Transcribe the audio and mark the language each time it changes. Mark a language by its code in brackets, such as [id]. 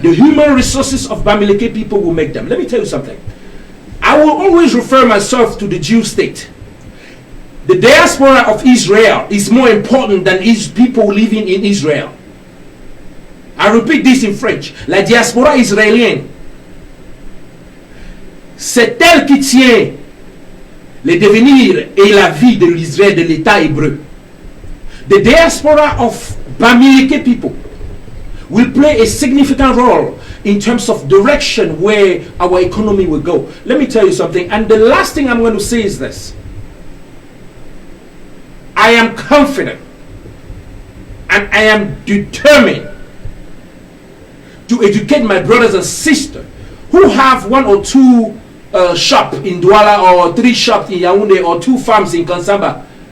[en] The human resources of Bamileke people will make them. Let me tell you something. I will always refer myself to the Jew state. The diaspora of Israel is more important than people living in Israel. I repeat this in French. [fr] La diaspora israélienne, c'est elle qui tient le devenir et la vie de l'Israël, de l'État hébreu. [en] The diaspora of Bamileke people will play a significant role in terms of direction where our economy will go. Let me tell you something, and the last thing I'm going to say is this. I am confident and I am determined to educate my brothers and sisters who have 1 or 2 shops in Douala, or 3 shops in Yaoundé, or 2 farms in Kansamba.